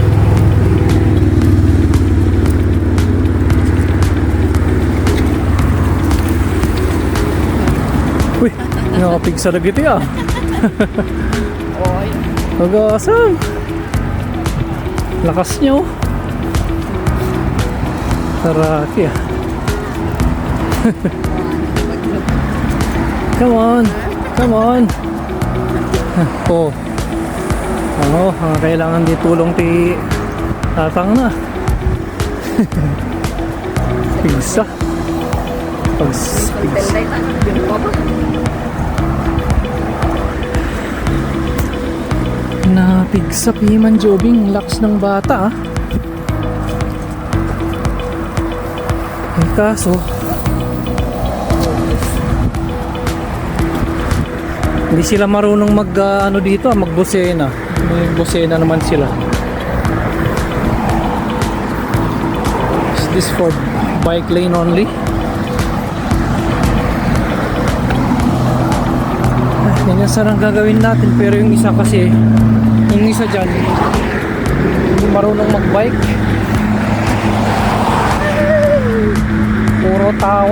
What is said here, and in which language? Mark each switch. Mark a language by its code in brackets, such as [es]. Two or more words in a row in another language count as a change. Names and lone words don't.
[ilo] Uy, nakapigsa na gitu ya. Oy. [tl] Mag-asam. Lakas nyo. [ilo] Taraki ah. [en] Come on. Come on. [ilo] Oh. Ano, kailangan di tulong ti tatang na. Pigsa. Pagtelay ta. [tl] Yung pa ba? [ilo] Napigsa piman jobing. [tl] Lakas ng bata ah. Eh kaso hindi sila marunong mag ano dito magbosena. May bosena naman sila. [en] Is this for bike lane only? [tl] Ganyan sana ang gagawin natin, pero yung isa kasi, yung isa dyan hindi marunong magbike. Puro tawa.